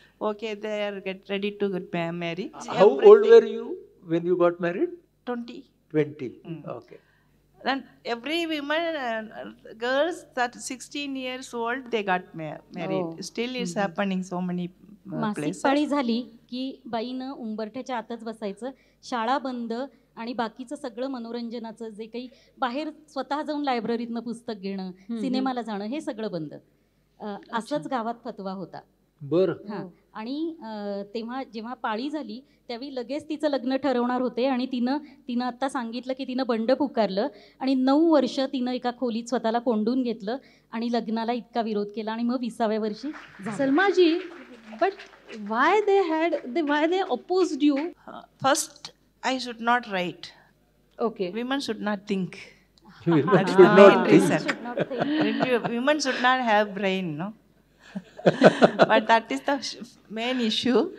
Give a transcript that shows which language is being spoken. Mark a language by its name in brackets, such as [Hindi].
[English] Okay, they are get ready to get married. How old were you when you got married? 20. 20. Okay. Then every woman, girls that 16 years old, they got married. Still it's happening so many [Marathi] मासिक [English] places. [Marathi] पाळी झाली की बाईनं उंबरठ्याच्या आतच बसायचं, शाळा बंद आणि बाकीचं सगळं मनोरंजनाचं जे काही बाहेर स्वतः जाऊन लायब्ररीतनं पुस्तक घेणं, सिनेमाला जाणं हे सगळं बंद. असंच गावात फतवा होता. बरं. हां. आणि तेव्हा जेव्हा पाळी झाली त्यावेळी लगेच तिचं लग्न ठरवणार होते आणि तिनं आत्ता सांगितलं की तिनं बंड पुकारलं आणि 9 वर्ष तिनं एका खोलीत स्वतःला कोंडून घेतलं आणि लग्नाला इतका विरोध केला आणि मग 20व्या वर्षी [English] Salmaji, but why they opposed you? First, I should not write. Okay. Women should not think. Women should not think. Women should not have brain, no? But that is the main issue.